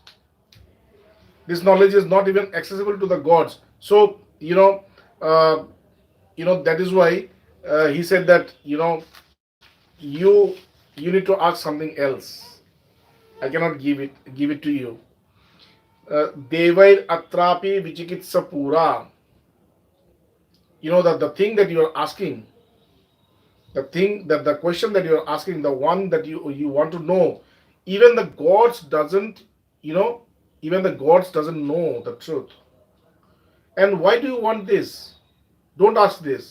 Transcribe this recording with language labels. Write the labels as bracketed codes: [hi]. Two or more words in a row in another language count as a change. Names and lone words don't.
[en] This knowledge is not even accessible to the gods. So, that is why he said that, you need to ask something else. I cannot give it to you. [sa] Devair atrapi vichikitsa pura. [en] That the thing that you are asking, the question that you are asking, the one that you want to know, even the gods doesn't know the truth. And why do you want this? Don't ask this.